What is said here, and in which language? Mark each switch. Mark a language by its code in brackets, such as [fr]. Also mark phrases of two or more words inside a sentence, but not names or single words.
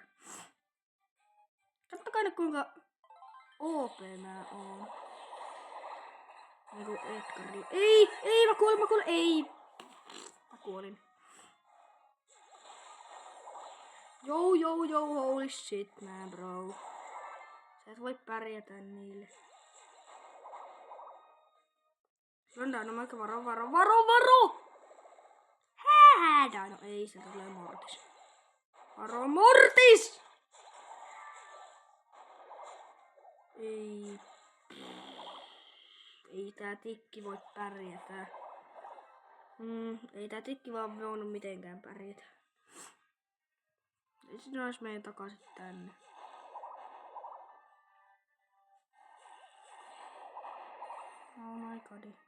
[fi] Katsokaa nyt kuinka OP mä oon. Eiku Edgari. Ei, mä kuolin, ei. Mä kuolin. Joo, [en] holy shit man bro. [fi] Sä et voi pärjätä niille. Dynamite, varo! Hää! No ei, se tulee Mortis. Varo Mortis! Ei tää tikki voi pärjätä. Ei tää tikki vaan voinut mitenkään pärjätä. Ja sitten olisi meidän takaisin tänne. [en] Oh my god.